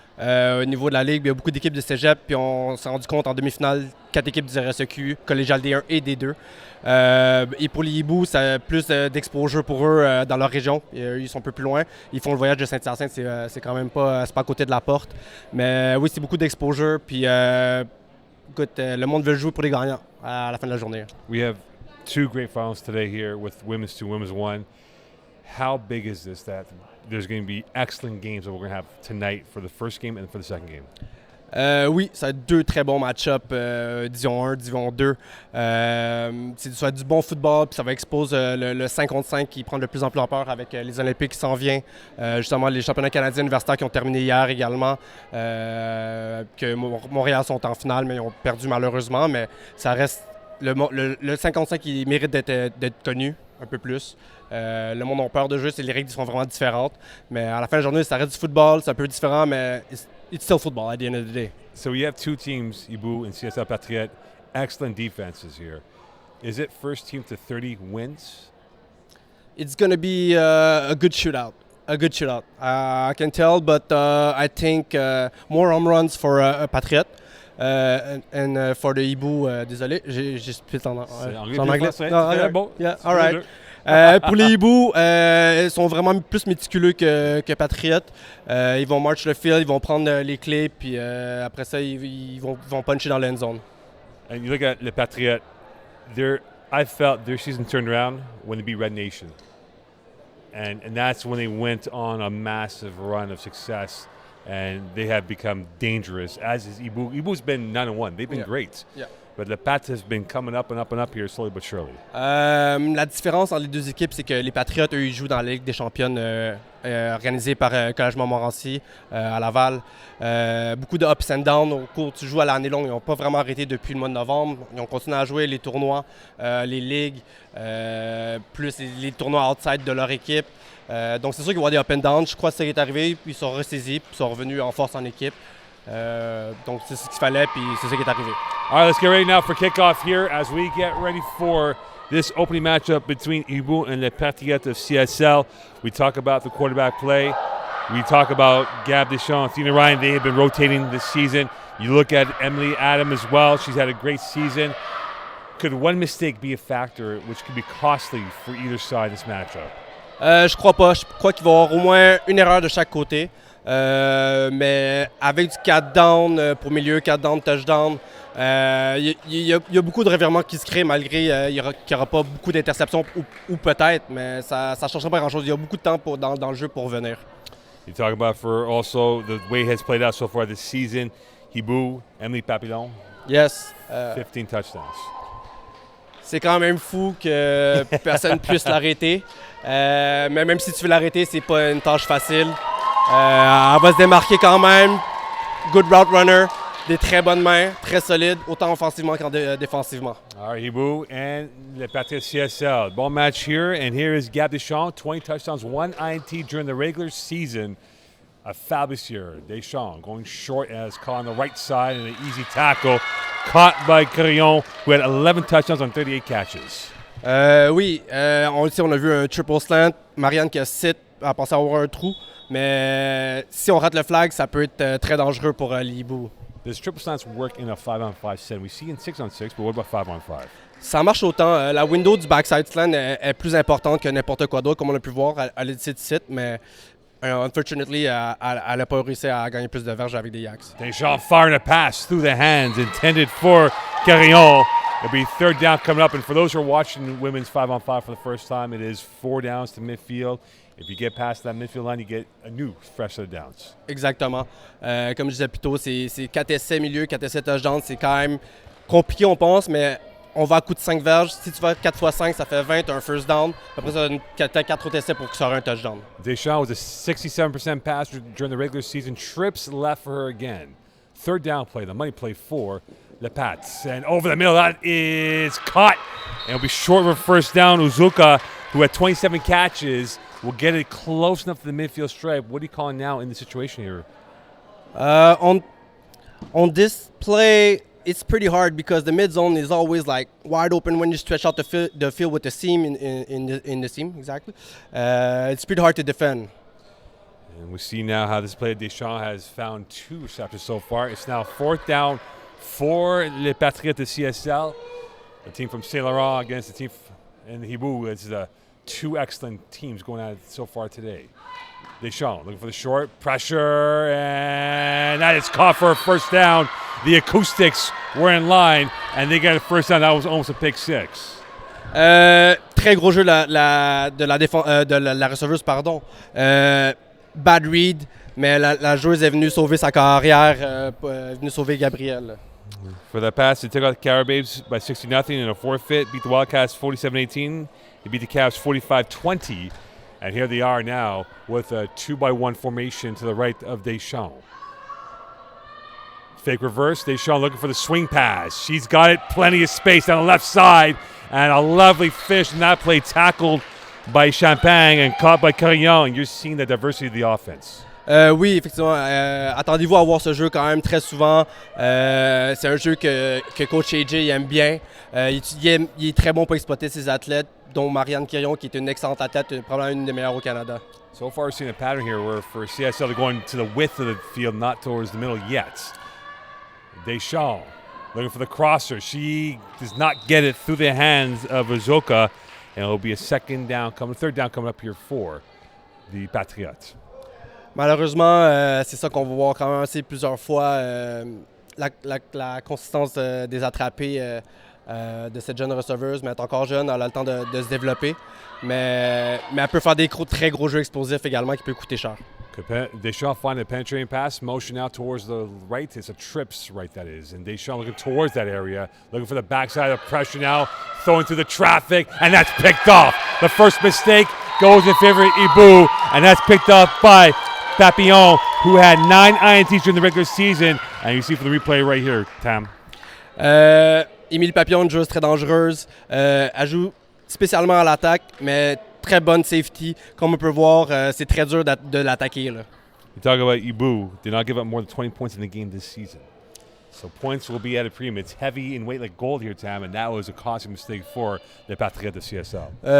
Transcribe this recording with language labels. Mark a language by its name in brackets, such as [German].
[French] Au niveau de la Ligue, il y a beaucoup d'équipes de cégep, puis on s'est rendu compte en demi-finale, 4 équipes du RSEQ, collégial D1 et D2. Et pour les Hiboux, ça a plus d'exposure pour eux dans leur région. Ils sont un peu plus loin. Ils font le voyage de Saint-Hyacinthe, c'est quand même pas, c'est pas à côté de la porte. Mais oui, c'est beaucoup d'exposure, puis écoute, le monde veut jouer pour les gagnants à la fin de la journée. [English] We have 2 great finals today here with Women's 2, Women's 1. How big is this that there's going to be excellent games that we're going to have tonight for the first game and for the second game? [French] Oui, ça va être 2 très bons match-ups, Division 1, Division 2. Ça va être du bon football, puis ça va exposer le 5 contre 5 qui prend de plus en plus ampleur avec les Olympiques qui s'en viennent. Justement, les championnats canadiens universitaires qui ont terminé hier également. Que Montréal sont en finale, mais ils ont perdu malheureusement. Mais ça reste le 5 contre 5 qui mérite d'être connu un peu plus. Le monde a peur de jeu, les règles sont vraiment différentes. Mais à la fin de la journée, ça reste du football, c'est un peu différent, mais [English] it's still football at the end of the day. So we have 2 teams, Hiboux and CSL Patriots, excellent defenses here. Is it first team to 30 wins? It's going to be a good shootout. I can tell, but I think more home runs for Patriot. And for the Hiboux, [French] désolé, j'ai split en anglais. C'est bon. [English] Yeah, all right. [French] Pour les Hiboux, ils sont vraiment plus méticuleux que Patriots. Ils vont march le field, ils vont prendre les clés, puis après ça, ils vont puncher dans l'end zone. [English] And you look at the Patriots, I felt their season turned around when they beat Red Nation. And that's when they went on a massive run of success, and they have become dangerous, as is Hiboux. Hiboux's been 9-1. They've been great. Yeah. But the Pats has been coming up and up and up here slowly but surely. [French] La différence entre les deux équipes, c'est que les Patriotes, eux, ils jouent dans la Ligue des championnes organisée par Collège Montmorency à Laval. Beaucoup de [English] ups and downs [French] au cours du jeu à l'année longue. Ils n'ont pas vraiment arrêté depuis le mois de novembre. Ils ont continué à jouer les tournois, les ligues, plus les tournois outside de leur équipe. Donc c'est sûr qu'il va y avoir des [English] up and downs. [French] Je crois que ça est arrivé, puis ils sont ressaisis, puis ils sont revenus en force en équipe. Donc c'est ce qu'il fallait, puis c'est ça qui est arrivé. [English] All right, let's get ready now for kickoff here as we get ready for this opening matchup between Hiboux and the Patriots of CSL. We talk about the quarterback play. We talk about Gab Deschamps, Athena Ryan. They have been rotating this season. You look at Emily Adam as well. She's had a great season. Could one mistake be a factor which could be costly for either side in this matchup? [French] Je crois pas. Je crois qu'il va y avoir au moins une erreur de chaque côté. Mais avec du 4 down pour milieu, 4 down, touchdown, il y a beaucoup de revirements qui se créent malgré qu'il n'y aura pas beaucoup d'interceptions ou peut-être, mais ça ne changera pas grand-chose. Il y a beaucoup de temps dans le jeu pour revenir. [English] You talk about for also the way it has played out so far this season. Hiboux, Emily Papillon. Yes. 15 touchdowns. [French] C'est quand même fou que personne puisse l'arrêter. Mais même si tu veux l'arrêter, c'est pas une tâche facile. Elle va se démarquer quand même. [English] Good route runner. [French] Des très bonnes mains, très solides, autant offensivement qu'en défensivement. [English] All right, Hiboux and the Patriots-CSL. [French] Bon match [English] here, and here is Gab Deschamps, 20 touchdowns, 1 INT during the regular season. A fabulous year. Deschamps going short as caught on the right side and an easy tackle. Caught by Carillon, who had 11 touchdowns on 38 catches. [French] Oui, on a vu un triple slant. Marianne qui a sit à penser avoir un trou. Mais si on rate le flag, ça peut être très dangereux pour les Hiboux. [English] Does triple slants work in a 5-on-5 set? We see in 6-on-6, but what about 5-on-5? [French] Ça marche autant. La window du backside slant est plus importante que n'importe quoi d'autre, comme on a pu voir à l'édit site, mais [English] unfortunately, [French] elle n'a pas réussi à gagner plus de verges avec des yaks. [English] Deschamps firing a pass through the hands intended for Carillon. It'll be third down coming up, and for those who are watching women's 5-on-5 for the first time, it is 4 downs to midfield. If you get past that midfield line, you get a new fresh set of downs. [French] Exactement. Comme je disais plus tôt, c'est 4 essais milieu, 4 essais touchdown. C'est quand même compliqué, on pense, mais on va à coup de 5 verges. Si tu vas 4 x 5, ça fait 20, un first down. Après ça, tu as 4 autres essais pour que ça ait un touchdown. [English] Deschamps was a 67% passer during the regular season. Trips left for her again. Third down play, the money play for the Pats. And over the middle, that is caught. And it'll be short of a first down. Uzuka, who had 27 catches, will get it close enough to the midfield stripe. What are you calling now in the situation here? On this play, it's pretty hard because the mid zone is always like wide open when you stretch out the field with the seam in the seam. Exactly. It's pretty hard to defend. And we see now how this play, Deschamps has found 2 receptors so far. It's now 4th down for les Patriotes-CSL, the team from Saint Laurent against the team in Hiboux. It's 2 excellent teams going at it so far today. Deschamps looking for the short pressure, and that is caught for a first down. The acoustics were in line, and they got a first down. That was almost a pick 6. [French] Très gros jeu de la receveuse, pardon. [English] Bad read, [French] mais la joueuse est venue sauver sa carrière, est venue sauver Gabriel. [English] For the pass, they took out the Carababes by 60-0 in a forfeit, beat the Wildcats 47-18. They beat the Cavs 45-20. And here they are now with a 2-by-1 formation to the right of Deschamps. Fake reverse, Deschamps looking for the swing pass. She's got it, plenty of space on the left side. And a lovely fish in that play, tackled by Champagne and caught by Carillon. And you're seeing the diversity of the offense. [French] Oui, effectivement. Attendez-vous à voir ce jeu quand même très souvent. C'est un jeu que coach AJ aime bien. Il est très bon pour exploiter ses athlètes, dont Marianne Quirion, qui est une excellente athlète, probablement une des meilleures au Canada. [English] So far, we've seen a pattern here where for CSL, they're going to the width of the field, not towards the middle yet. Deschamps looking for the crosser. She does not get it through the hands of Uzoka, and it'll be a third down coming up here for the Patriots. Malheureusement, c'est ça qu'on va voir quand même assez plusieurs fois, la consistance des attrapés de cette jeune receveuse, mais elle est encore jeune, elle a le temps de se développer, mais elle peut faire des très gros jeux explosifs également qui peut coûter cher. Deschamps finding a penetrating pass, motion out towards the right. It's a trips right, that is. And Deschamps looking towards that area, looking for the backside of pressure now, throwing through the traffic, and that's picked off. The first mistake goes in favor of Hiboux, and that's picked up by Papillon, who had 9 INTs during the regular season. And you see for the replay right here, Tam. [French] Émilie Papillon, une joueuse très dangereuse. Elle joue spécialement à l'attaque, mais très bonne safety. Comme on peut voir, c'est très dur de l'attaquer. Là. [English] You talk about Hiboux, did not give up more than 20 points in the game this season. So points will be at a premium. It's heavy in weight like gold here, Tam, and that was a costly mistake for the Patriotes-CSL.